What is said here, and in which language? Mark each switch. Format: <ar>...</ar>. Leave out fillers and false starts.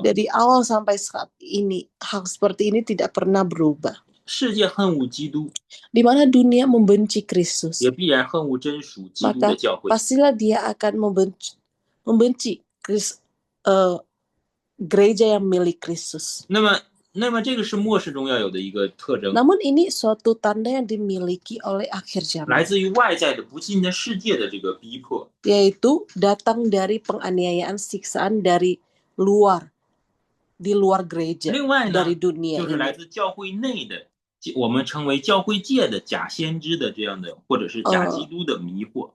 <id>Dari awal sampai saat ini, hal seperti ini tidak pernah berubah.</id> <zh>世界恨恶基督，</zh> <id>Di mana dunia membenci Kristus,</id> <zh>也必然恨恶真属基督的</zh> <id>maka</id> <zh>教会。</zh> <id>pastilah dia akan membenci gereja yang milik Kristus.</id> <zh>那么这个是末世中要有的一个特征，</zh> <id>Namun ini suatu tanda yang dimiliki oleh akhir</id> <zh>来自于外在的不信的世界的这个逼迫。</zh> <id>yaitu datang dari penganiayaan, siksaan dari luar, di luar gereja,</id> <zh>另外呢，</zh> <id>dari dunia</id> <zh>就是来</zh> <id>ini.</id> <zh>自教会内的，我们称为教会界的假先知的这样的，或者是假基督的迷惑。</zh>